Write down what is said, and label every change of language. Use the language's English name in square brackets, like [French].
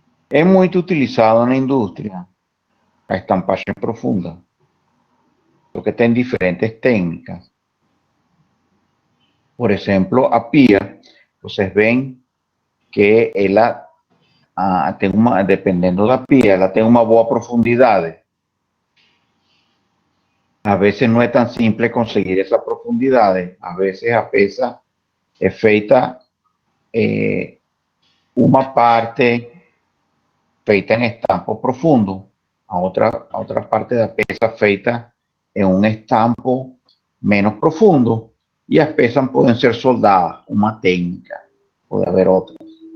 [Portuguese] É muito utilizado na indústria a estampagem profunda, porque tem diferentes técnicas. Por exemplo, a pia, vocês veem que ela tem dependendo da pia, ela tem uma boa profundidade. [Spanish] A veces no es tan simple conseguir esa profundidad. A veces [Portuguese] a peça é feita uma parte feita em estampo profundo, a outra parte da peça feita em um estampo menos profundo, e as peças podem ser soldadas, uma técnica, pode haver outras.